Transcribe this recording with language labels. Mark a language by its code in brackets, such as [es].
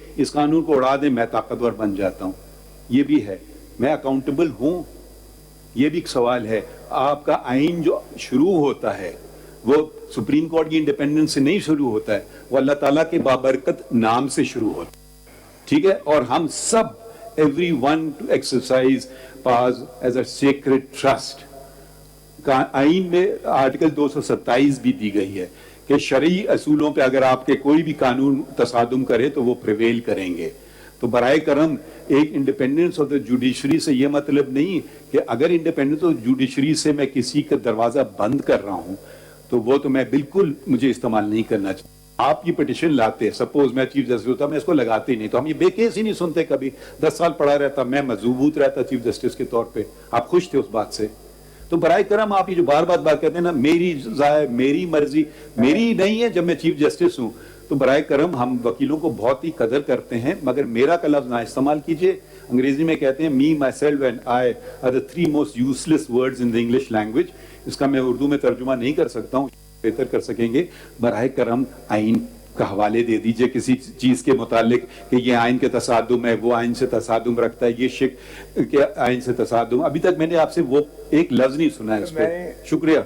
[ur] اس قانون کو اڑا دیں, میں طاقتور بن جاتا ہوں. یہ بھی ہے, میں اکاؤنٹیبل ہوں. یہ بھی ایک سوال ہے. آپ کا آئین جو شروع ہوتا ہے وہ سپریم کورٹ کی انڈیپینڈنس سے نہیں شروع ہوتا ہے, وہ اللہ تعالیٰ کے بابرکت نام سے شروع ہوتا ہے, ٹھیک ہے. اور ہم سب [en] everyone to exercise powers as a sacred trust. [ur] آئین میں آرٹیکل 227 بھی دی گئی ہے کہ شرعی اصولوں پہ اگر آپ کے کوئی بھی قانون تصادم کرے تو وہ پریویل کریں گے. تو برائے کرم ایک [en] independence of the judiciary [ur] سے یہ مطلب نہیں کہ اگر انڈیپینڈنس آف جوڈیشری سے میں کسی کا دروازہ بند کر رہا ہوں تو وہ تو میں بالکل مجھے استعمال نہیں کرنا چاہتا. آپ یہ پٹیشن لاتے, سپوز میں چیف جسٹس ہوتا, میں اس کو لگاتے ہی نہیں, تو ہم یہ بے کیس ہی نہیں سنتے. کبھی 10 سال پڑا رہتا, میں مضبوط رہتا چیف جسٹس کے طور پہ, آپ خوش تھے اس بات سے. تو برائے کرم آپ یہ جو بار بات کہتے ہیں نا, میری مرضی, میری نہیں ہے جب میں چیف جسٹس ہوں, تو برائے کرم ہم وکیلوں کو بہت ہی قدر کرتے ہیں, مگر میرا کا لفظ نہ استعمال کیجئے. انگریزی میں کہتے ہیں [en] me, myself and I are the 3 most useless words in the English language. [ur] اس کا میں اردو میں ترجمہ نہیں کر سکتا ہوں, بہتر کر سکیں گے. براہ کرم آئین کا حوالے دے دیجئے کسی چیز کے متعلق کہ یہ آئین کے تصادم ہے, وہ آئین سے تصادم رکھتا ہے, یہ شک کے آئین سے تصادم. ابھی تک میں نے آپ سے وہ ایک لفظ نہیں سنا ہے اس پہ. شکریہ.